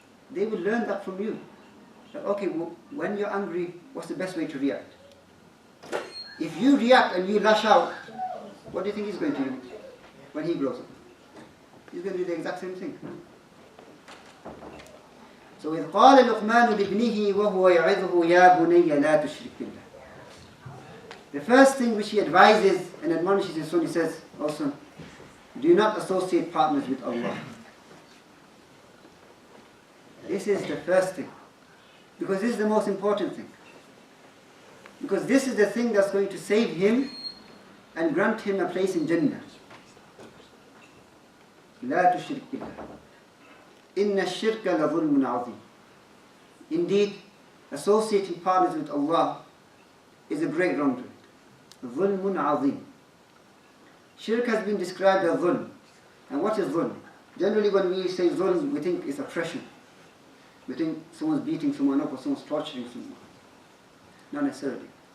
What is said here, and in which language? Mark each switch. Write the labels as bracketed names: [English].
[English] They will learn that from you. That, okay, well, when you're angry, what's the best way to react? If you react and you lash out, what do you think he's going to do when he grows up? He's going to do the exact same thing. [Arabic] So إذ قال لقمان لابنه وهو يعظه يا بني لا تشرك بالله. [English] The first thing which he advises and admonishes his son, he says also, do not associate partners with Allah. This is the first thing. Because this is the most important thing. Because this is the thing that's going to save him and grant him a place in Jannah. [Arabic] لا تشرك بالله إن الشرك لظلم عظيم. [English] Indeed, associating partners with Allah is a great wrongdoing. [Arabic] ظلم عظيم. [English] Shirk has been described as dhulm. And what is dhulm? Generally when we say dhulm, we think it's oppression. We think someone's beating someone up or someone's torturing someone. Not necessarily.